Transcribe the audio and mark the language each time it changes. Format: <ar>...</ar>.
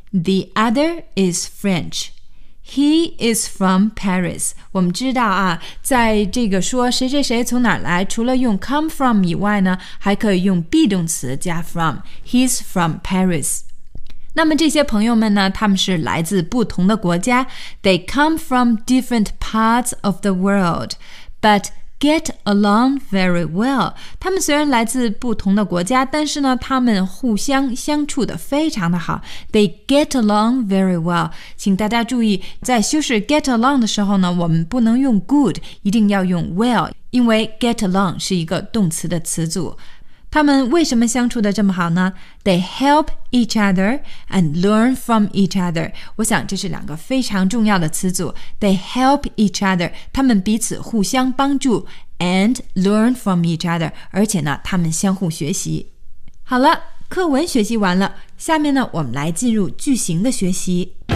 <en>The other is French. He is from Paris.</en> <zh>我们知道啊，在这个说谁谁谁从哪来，除了用 come from 以外呢，还可以用 be 动词加 from.</zh> <en>He's from Paris.</en> <zh>那么这些朋友们呢，他们是来自不同的国家。</zh> <en>They come from different parts of the world, but get along very well.</en> <zh>他们虽然来自不同的国家，但是呢，他们互相相处得非常的好。</zh> <en>They get along very well.</en> <zh>请大家注意，在修饰 get along 的时候呢，我们不能用 good， 一定要用 well， 因为 get along 是一个动词的词组。他们为什么相处得这么好呢？</zh> <en>They help each other and learn from each other.</en> <zh>我想这是两个非常重要的词组。</zh> <en>They help each other，</en> <zh>他们彼此互相帮助，</zh> <en>and learn from each other，</en> <zh>而且呢，他们相互学习。好了，课文学习完了，下面呢，我们来进入句型的学习。</zh>